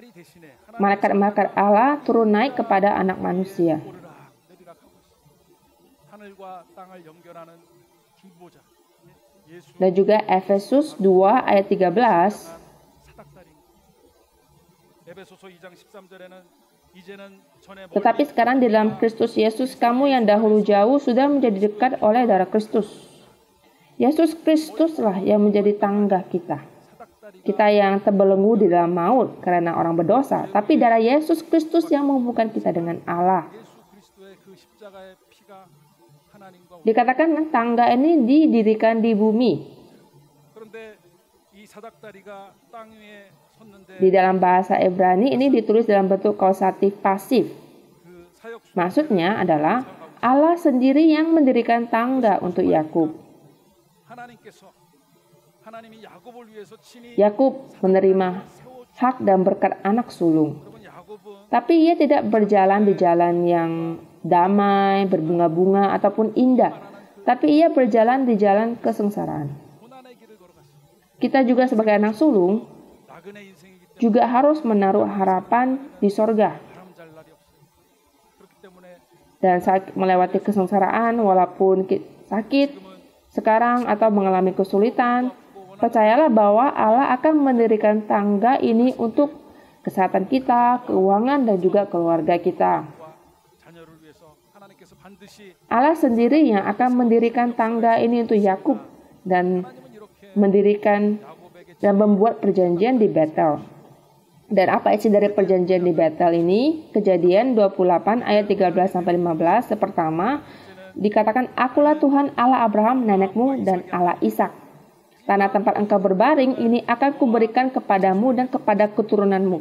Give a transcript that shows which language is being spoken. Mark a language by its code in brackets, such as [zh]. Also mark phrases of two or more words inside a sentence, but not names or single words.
[id] malaikat-malaikat Allah turun naik kepada anak manusia. [ko] 하늘과 땅을 연결하는 중보자. 예수 [id] Dan juga Efesus 2 ayat 13, [ko] 사닥다리입니다. 에베소서 2장 13절에는 이제는 전에 [id] tetapi sekarang di dalam Kristus Yesus, kamu yang dahulu jauh sudah menjadi dekat oleh darah Kristus. Yesus Kristuslah yang menjadi tangga kita. Kita yang terbelenggu di dalam maut karena orang berdosa, tapi darah Yesus Kristus yang menghubungkan kita dengan Allah. [ko] 예수 그리스도의 그 십자가의 피가 하나님과 [id] Dikatakan tangga ini didirikan di bumi. [ko] 그런데 이 사닥다리가 땅 위에 섰는데 [id] Di dalam bahasa Ibrani ini ditulis dalam bentuk kausatif pasif. [ko] 그 사역 [id] Maksudnya adalah Allah sendiri yang mendirikan tangga untuk Yakub. [ko] 하나님께서 하나님이 야곱을 위해서 친히 [id] Yakub menerima hak dan berkat anak sulung. [ko] 여러분 야곱은 [id] Tapi ia tidak berjalan di jalan yang damai, berbunga-bunga, ataupun indah. Tapi ia berjalan di jalan kesengsaraan. [ko] 고난의 길을 걸어갔습니다. [id] Kita juga sebagai anak sulung [ko] 나그네 인생이기 때문에 [id] juga harus menaruh harapan di sorga. [ko] 바람 잘 날이 없어요. 그렇기 때문에 [id] Dan saat melewati kesengsaraan, walaupun sakit sekarang atau mengalami kesulitan, percayalah bahwa Allah akan mendirikan tangga ini untuk kesehatan kita, keuangan, dan juga keluarga kita. [ko] 자녀를 위해서 하나님께서 반드시 [id] Allah sendiri yang akan mendirikan tangga ini untuk Yakub dan [ko] 하나님은 이렇게 [id] mendirikan [ko] 야곱에게 [id] dan membuat perjanjian di Betel. Dan apa isi dari perjanjian di Betel ini? Kejadian 28 ayat 13-15. Pertama, dikatakan, akulah Tuhan Allah Abraham nenekmu dan Allah Ishak. Tanah tempat engkau berbaring ini akan kuberikan kepadamu dan kepada keturunanmu.